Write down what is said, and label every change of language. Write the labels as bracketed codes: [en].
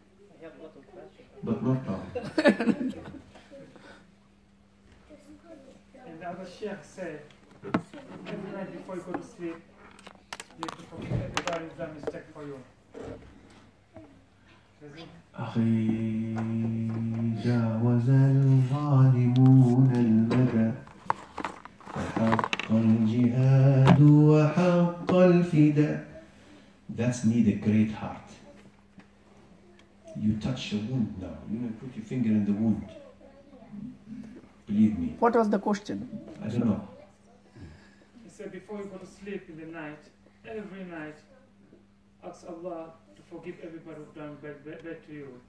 [en] I have a lot of questions. But not now. And the other Sheikh said, every night before you go to sleep, you have to forgive everybody who's done mistake for you. [ar] أخي جاوز الظالمون المدى وحق الجهاد وحق الفداء. [en] That's need a great heart. You touch the wound now. You know, put your finger in the wound. Believe me. What was the question? I don't know. He said before you go to sleep in the night, every night, ask Allah to forgive everybody who's done bad to you.